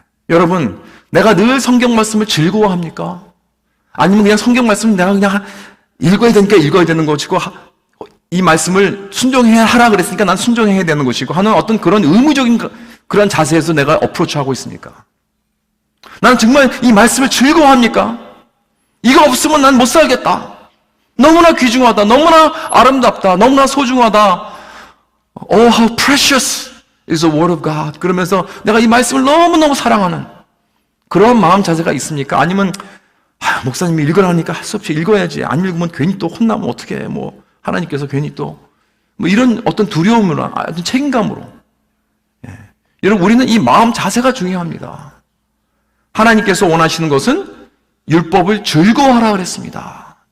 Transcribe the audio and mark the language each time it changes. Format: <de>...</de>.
<ko>여러분, 내가 늘 성경 말씀을 즐거워합니까? 아니면 그냥 성경 말씀을 내가 그냥 읽어야 되니까 읽어야 되는 것이고, 이 말씀을 순종해야 하라 그랬으니까 난 순종해야 되는 것이고 하는 어떤 그런 의무적인 그런 자세에서 내가 어프로치하고 있습니까? 나는 정말 이 말씀을 즐거워합니까? 이거 없으면 난 못 살겠다. 너무나 귀중하다. 너무나 아름답다. 너무나 소중하다.</ko> <en>Oh, how precious is the word of God.</en> <ko>그러면서 내가 이 말씀을 너무너무 사랑하는 그런 마음 자세가 있습니까? 아니면 목사님이 읽으라니까 할 수 없이 읽어야지. 안 읽으면 괜히 또 혼나면 어떡해. 뭐 하나님께서 괜히 또 뭐 이런 어떤 두려움으로, 어떤 책임감으로. 여러분, 우리는 이 마음 자세가 중요합니다. 하나님께서 원하시는 것은 율법을 즐거워하라 그랬습니다.</ko>